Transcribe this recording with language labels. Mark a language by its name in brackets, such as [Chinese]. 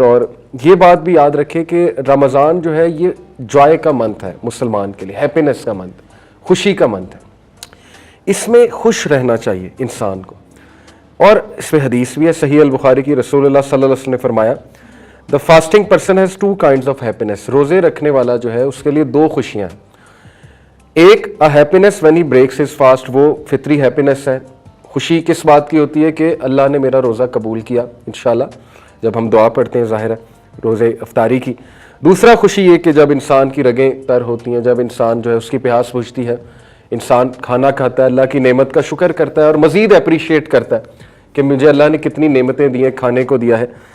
[Urdu] اور یہ بات بھی یاد رکھیں کہ رمضان جو ہے یہ جوائے کا منتھ ہے مسلمان کے لیے، ہیپینس کا منتھ، خوشی کا منتھ ہے. اس میں خوش رہنا چاہیے انسان کو. اور اس میں حدیث بھی ہے صحیح البخاری کی، رسول اللہ صلی اللہ علیہ وسلم نے فرمایا: [English] The fasting person has 2 kinds of happiness. [Urdu] روزے رکھنے والا جو ہے اس کے لیے 2 خوشیاں ہیں. ایک [English] happiness when he breaks his fast، [Urdu] وہ فطری [English] happiness ہے. [Urdu] خوشی کس بات کی ہوتی ہے کہ اللہ نے میرا روزہ قبول کیا انشاءاللہ، جب ہم دعا پڑھتے ہیں ظاہر ہے روزے افطاری کی. دوسرا خوشی یہ کہ جب انسان کی رگیں تر ہوتی ہیں، جب انسان جو ہے اس کی پیاس بجھتی ہے، انسان کھانا کھاتا ہے، اللہ کی نعمت کا شکر کرتا ہے اور مزید اپریشیٹ کرتا ہے کہ مجھے اللہ نے کتنی نعمتیں دی ہیں، کھانے کو دیا ہے.